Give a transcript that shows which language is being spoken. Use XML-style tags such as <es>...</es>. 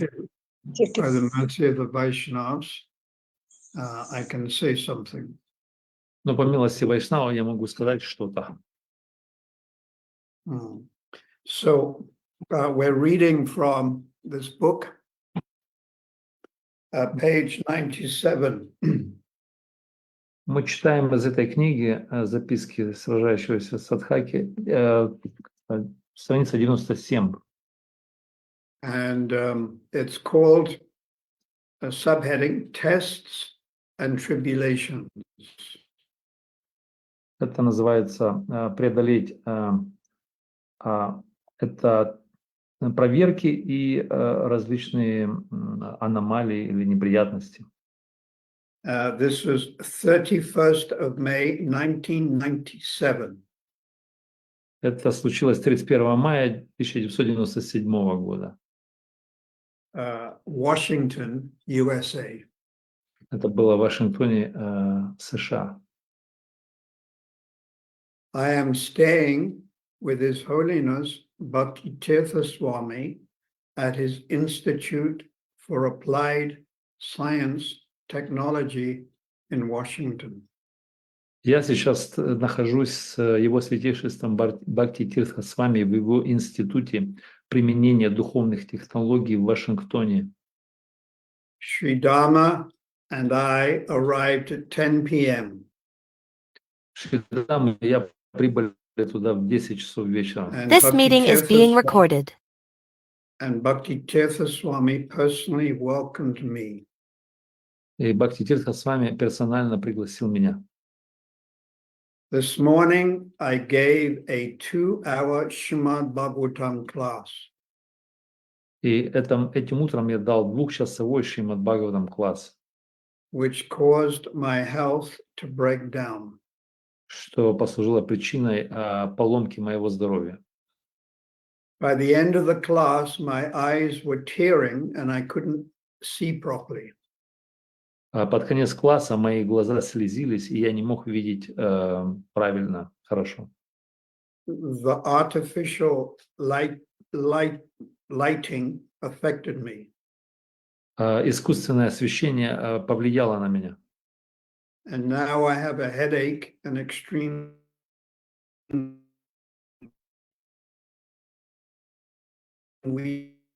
<en>mercy, by the mercy of the Vaishnavas, I can say something.</en> <ru>Но по милости Вайшнава я могу сказать что-то.</ru> <en>So we're reading from this book, page 97.</en> <ru>Мы читаем из этой книги записки сражающегося Садхаки, страница 97.</ru> <en>And it's called a subheading, Tests and Tribulations.</en> <ru>Это называется преодолеть это проверки и различные аномалии или неприятности.</ru> <en>This was 31st of May, 1997.</en> <ru>Это случилось 31 мая 1997 года.</ru> <en>Washington, USA.</en> <ru>Это было в Вашингтоне, США.</ru> <en>I am staying with His Holiness Bhakti Tirtha Swami at his Institute for Applied Science Technology in Washington.</en> <ru>Я сейчас нахожусь с его святейшеством Бхакти Тиртха Свами в его институте применения духовных технологий в Вашингтоне.</ru> <en>Sri Dharma and I arrived at 10 p.m.</en> <ru>Шридам и я прибыли туда в 10 часов вечера.</ru> <en>This meeting is being recorded. And Bhakti Tirtha Swami personally welcomed me.</en> <ru>И Бхакти Тиртха Свами персонально пригласил меня.</ru> <en>This morning, I gave a 2-hour Srimad Bhagavatam class.</en> <ru>И этим утром я дал 2-часовой Шримад Бхагаватам класс,</ru> <en>Which caused my health to break down.</en> <ru>что послужило причиной поломки моего здоровья.</ru> <en>By the end of the class, my eyes were tearing and I couldn't see properly.</en> <ru>Под конец класса мои глаза слезились, и я не мог видеть правильно, хорошо.</ru> <en>The artificial lighting affected me.</en> <ru>Искусственное освещение повлияло на меня.</ru> <en>And now I have a headache and extreme weakness.</en>